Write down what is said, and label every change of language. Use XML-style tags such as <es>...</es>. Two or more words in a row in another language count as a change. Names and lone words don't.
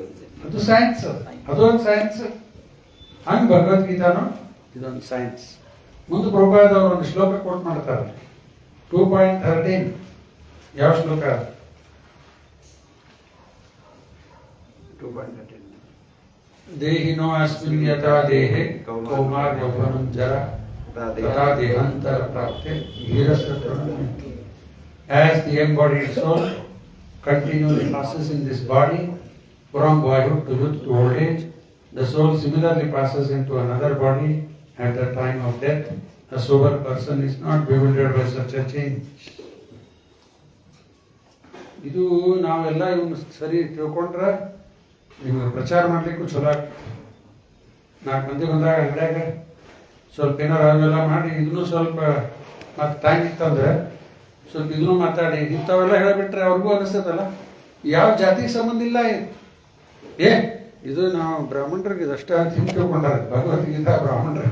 <kn>ಅದು ಸೈನ್ಸ್, ಅದೊಂದು ಸೈನ್ಸ್. ಹಂಗೆ ಭಗವದ್ಗೀತಾನು ಇದೊಂದು ಸೈನ್ಸ್. ಮುಂದೆ ಪ್ರಭುಪಾದ ಅವರು ಒಂದು ಶ್ಲೋಕ ಕೋಟ್ ಮಾಡ್ತಾರೆ, 2.13. ಯಾವ ಶ್ಲೋಕ? 2.13.</kn> <sa>ದೇಹಿನೋ ಅಸ್ಮಿನ್ ಯಥಾ ದೇಹೆ ಕೌಮಾರ ಯೌವನಂ ಜರ ತಥಾ ದೇಹಾಂತರ ಪ್ರಾಪ್ತೆ ಧೀರಸತ್ವಂ.</sa> <en>As the embodied soul continually passes in this body from boyhood to youth to old age, the soul similarly passes into another body at the time of death. A sober person is not bewildered by such a change.</en> <kn>ಇದು ನಾವೆಲ್ಲ ಇವನು ಸರಿ ತಿಳ್ಕೊಂಡ್ರೆ ನಿಮಗೆ ಪ್ರಚಾರ ಮಾಡ್ಲಿಕ್ಕೂ ಚಲೋ ಆಗ್ತದೆ. 4 ಮಂದಿ ಬಂದಾಗ ಅಂಗಡ್ಯಾಗ ಸ್ವಲ್ಪ ಏನಾರು ಅವೆಲ್ಲ ಮಾಡಿ ಇದನ್ನು ಸ್ವಲ್ಪ ಮತ್ತೆ ಟೈಮ್ ಇತ್ತಂದ್ರೆ ಸ್ವಲ್ಪ ಇದನ್ನು ಮಾತಾಡಿ ಇಂಥವೆಲ್ಲ ಹೇಳಿಬಿಟ್ರೆ ಅವ್ರಿಗೂ ಅನಿಸ್ತದಲ್ಲ ಯಾವ ಜಾತಿಗೆ ಸಂಬಂಧ ಇಲ್ಲ ಇದು ನಾವು ಬ್ರಾಹ್ಮಣರಿಗೆ ಇದಷ್ಟ ಅಂತ ಹಿಂಗೆ ತಿಳ್ಕೊಂಡಾರ ಭಗವದ್ಗೀತಾ ಬ್ರಾಹ್ಮಣರು.</kn>